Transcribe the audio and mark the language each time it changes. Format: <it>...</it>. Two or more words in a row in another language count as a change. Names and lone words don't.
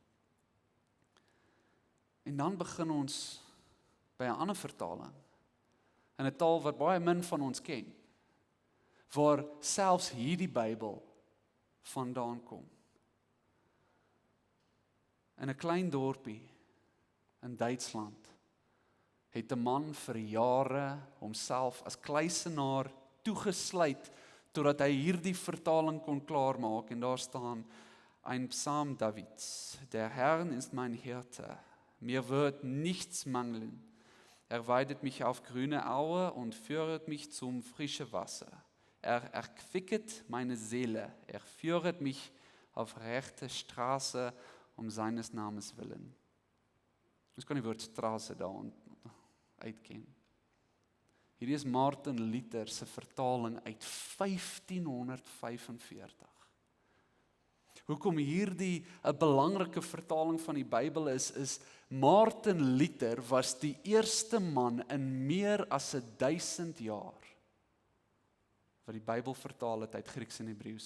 <af>En dan begin ons by 'n ander vertaling, in 'n taal wat baie min van ons ken, waar selfs hierdie Bybel vandaan kom. In 'n klein dorpie in Duitsland het 'n man vir jare homself as kluisenaar toegesluit totdat hy hierdie vertaling kon klaarmaak, en daar staan,</af> <de>ein Psalm Davids, der Herr ist mein Hirte, mir wird nichts mangeln. Er weidet mich auf grüne Aue und führet mich zum frischen Wasser. Er erquicket meine Seele, er führet mich auf rechte Straße um seines Namens willen.</de> <af>Ons kan die woord straße daar uitken. Hierdie is Martin Luther se vertaling uit 1545. Hoekom hierdie 'n belangrike vertaling van die Bybel is Martin Luther was die eerste man in meer as 1000 jaar wat die Bybel vertaal het uit Grieks en Hebreëus.</af>